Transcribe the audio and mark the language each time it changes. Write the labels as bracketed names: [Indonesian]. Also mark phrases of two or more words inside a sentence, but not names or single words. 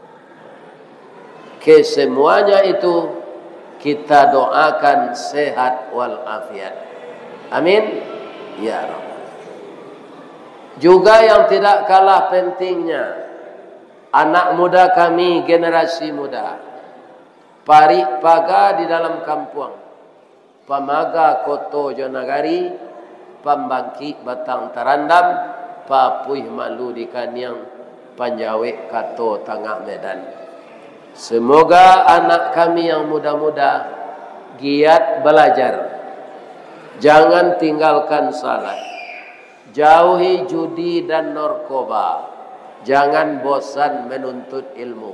[Indonesian] Kesemuanya itu kita doakan sehat walafiat. Amin. Ya Rabb. Juga yang tidak kalah pentingnya, anak muda kami, generasi muda, [Minangkabau] parik paga di dalam kampung, pamaga koto jonagari, pambangki batang tarandam, papuih malu di kaniang, panjawe kato tengah medan. [Indonesian] Semoga anak kami yang muda-muda giat belajar, jangan tinggalkan salat, jauhi judi dan narkoba, jangan bosan menuntut ilmu.